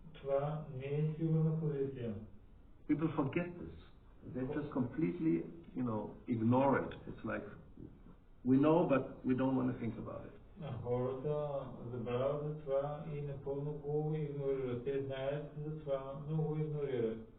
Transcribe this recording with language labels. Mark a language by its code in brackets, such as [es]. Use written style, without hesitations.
[bg] Това не е сигурна позиция. [en] People forget this. They just completely, ignore it. It's like we know, but we don't want to think about it. [bg] Хората забравят за това и напълно го игнорират. Те знаят за това, но го игнорират.